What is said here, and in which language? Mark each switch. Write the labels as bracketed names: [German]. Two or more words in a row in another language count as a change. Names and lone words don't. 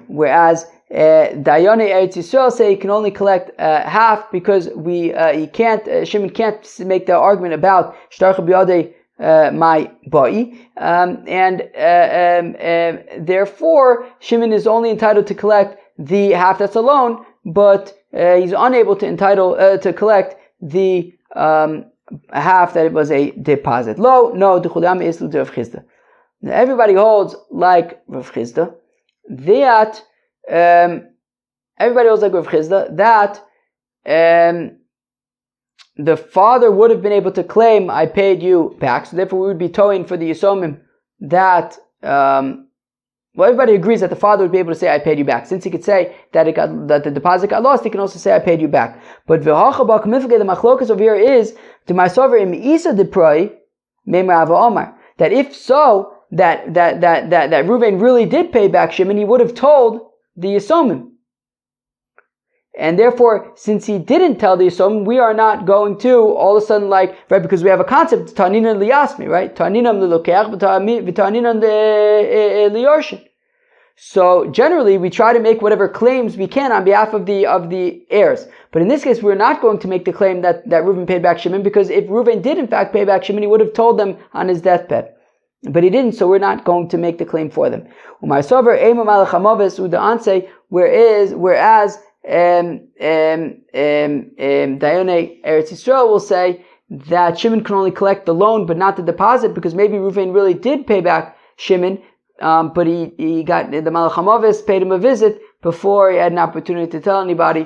[English] Whereas Dayane Eretz Yisrael say he can only collect half because Shimon can't make the argument about [Aramaic] shtarcha b'yadei my ba'i, [English] and therefore Shimon is only entitled to collect the half that's a loan, but he's unable to collect the half that it was a deposit. [Aramaic] No, d'chulam islu de Rav Chisda. [English] Everybody holds like Rav Chisda that the father would have been able to claim, I paid you back, so therefore we would be towing for the Yisomim that, everybody agrees that the father would be able to say, I paid you back. Since he could say that the deposit got lost, he can also say, I paid you back. But the machlokas over here is, [Aramaic] to my sover im isa deproi, memar ava omar, [English] that if so, that Reuven really did pay back Shimon, he would have told the Yisomim. And therefore, since he didn't tell the Yisomim, we are not going to all of a sudden right, because we have a concept, [Aramaic] Ta'aninan liyasmi, right? Ta'aninan lilokeach, v'ta'aninan liyorshin. [English] So generally, we try to make whatever claims we can on behalf of the heirs. But in this case, we're not going to make the claim that Reuven paid back Shimon, because if Reuven did in fact pay back Shimon, he would have told them on his deathbed. But he didn't, so we're not going to make the claim for them. Whereas Dayane Eretz Yisrael will say that Shimon can only collect the loan but not the deposit, because maybe Reuven really did pay back Shimon, but he got the [Hebrew] Malach HaMavis [English] paid him a visit before he had an opportunity to tell anybody.